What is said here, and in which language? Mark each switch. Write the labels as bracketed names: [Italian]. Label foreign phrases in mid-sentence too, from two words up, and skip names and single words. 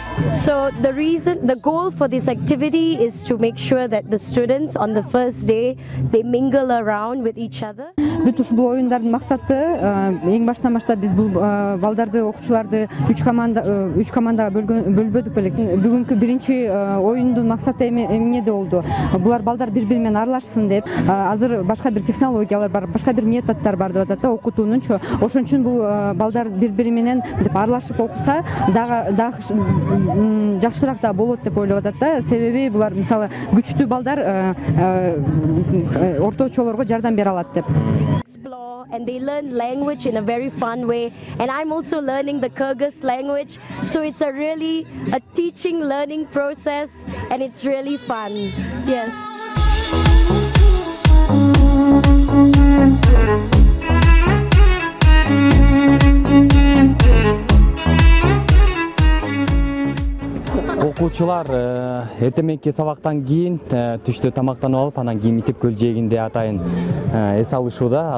[English] So the goal for this activity is to make sure that the students on the first day they mingle around with each other. [Kyrgyz] Бүт ушул оюндардын максаты эң баштан баштап биз бул балдарды, окуучуларды үч командага бөлбөдүк белек. Бүгүнкү биринчи оюндун максаты эмнеде болду? Булар балдар бири-бири менен аралашсын деп. Азыр башка бир технологиялар бар, башка бир методдор бар деп атат да окутуунунчу. Ошон үчүн бул балдар бири-бири менен деп аралашып окуса, дагы жакшыраак да болот деп ойлоп атат да. Себеби булар мисалы күчтүү балдар орточолорго жардам бере алат деп. [English] Explore and they learn language in a very fun way, and I'm also learning the Kyrgyz language, so it's a teaching learning process, and it's really fun. Yes. [Kyrgyz] Окуучулар эртеменки сабактан кийин түштө тамактанып алып, анан кийин мектеп көлжегинде атайын эс алышууда.